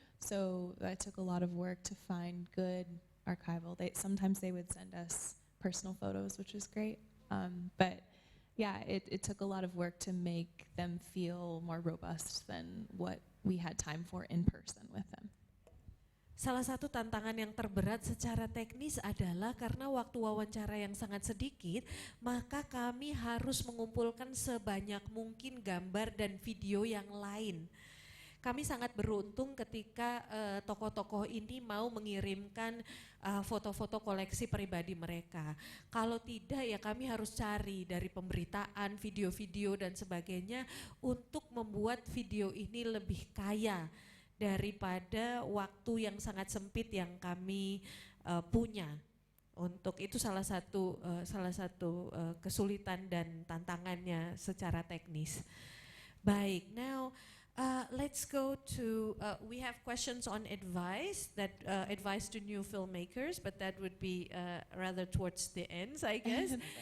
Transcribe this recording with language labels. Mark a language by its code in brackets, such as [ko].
[en] So that took a lot of work to find good archival. Sometimes they would send us personal photos, which was great. But yeah, it took a lot of work to make them feel more robust than what we had time for in person with them. [id] Salah satu tantangan yang terberat secara teknis adalah karena waktu wawancara yang sangat sedikit, maka kami harus mengumpulkan sebanyak mungkin gambar dan video yang lain. Kami sangat beruntung ketika tokoh-tokoh ini mau mengirimkan foto-foto koleksi pribadi mereka. Kalau tidak ya kami harus cari dari pemberitaan, video-video dan sebagainya untuk membuat video ini lebih kaya daripada waktu yang sangat sempit yang kami punya. Untuk itu salah satu kesulitan dan tantangannya secara teknis. [en] Baik, now let's go to, we have questions on advice to new filmmakers, but that would be rather towards the ends, I guess.